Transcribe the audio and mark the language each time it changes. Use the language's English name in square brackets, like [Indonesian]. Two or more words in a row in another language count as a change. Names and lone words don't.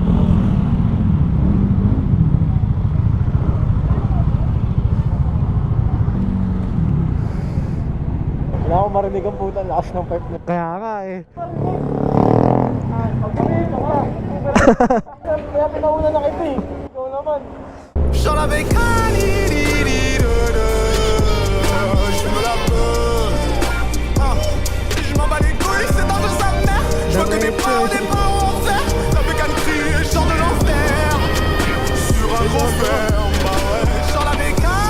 [Filipino] Wala akong marinig ang puta lakas ng pipe na. Kaya nga eh. Kaya pinauna na kayo eh. Ikaw naman. [French] J'sors la bécane. J'fume la peur. J'm'en bats les couilles, c'est dangereux sa mère. J'vois que des pas au enfer. La bécane crie et j'sors de l'enfer. Sur un gros fer, bah ouais, j'sors la bécane.